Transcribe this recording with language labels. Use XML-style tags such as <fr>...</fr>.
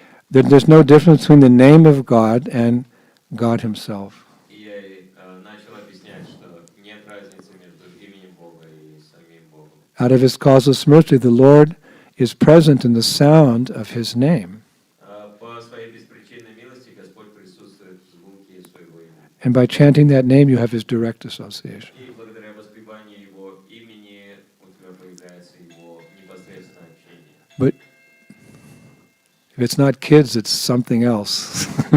<en>There's no difference between the name of God and God Himself.</en> <ru>И я ей начал объяснять, что нет разницы между именем Бога и самим Богом.</ru> <en>Out of His causeless mercy, the Lord is present in the sound of His name.</en> <ru>По своей беспричинной милости Господь присутствует в звуке своего имени.</ru> <en>And by chanting that name, you have His direct association.</en> <ru>И благодаря воспеванию Его имени у тебя появляется Его непосредственное общение.</ru> <en>But if it's not kids, it's something else.</en>